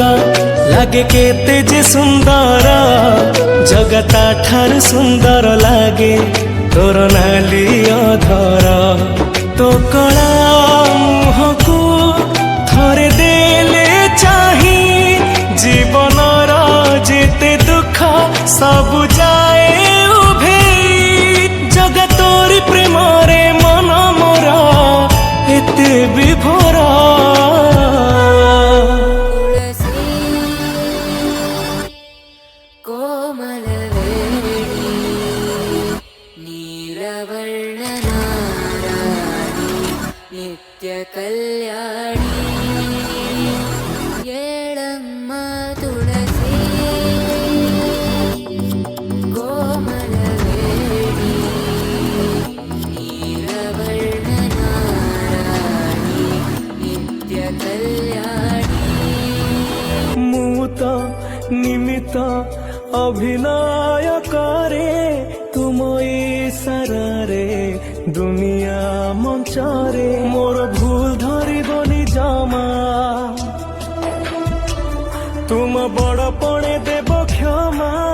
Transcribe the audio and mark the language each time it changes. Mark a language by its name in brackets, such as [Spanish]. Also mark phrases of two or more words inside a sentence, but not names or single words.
[Odia] ଲାଗେ କେତେ ଯେ ସୁନ୍ଦର ଜଗତା ଠାରୁ ସୁନ୍ଦର ଲାଗେ ତୋର ନାଲି ଅଧର ତୋ କଳା ମୁହଁକୁ ଥରେ ଦେଲେ ଚାହିଁ ଜୀବନର ଯେତେ ଦୁଃଖ ସବୁ ଯାଏ ଉଭେଇ ଜଗତୋରି ପ୍ରେମରେ ମନ ମୋର ଏତେ ବିଭୋର [Kannada] ನಿತ್ಯ ಕಲ್ಯಾಣಿ ಏಳಮ್ಮ ತುಳಸಿ ಕೋಮಲವೇಣಿ ನೀಲವರ್ಣ ನಾರಾಯಣಿ ನಿತ್ಯ ಕಲ್ಯಾಣಿ [Odia] ମୁଁ ତ ନିମିତ ଅଭିନୟ କରେ ତୁମ ଇସାରାରେ ଦୁନିଆ ମଞ୍ଚରେ ମୋର ଭୁଲ ଧରିବନି ଜମା ତୁମ ବଡ଼ପଣେ ଦେବ କ୍ଷମା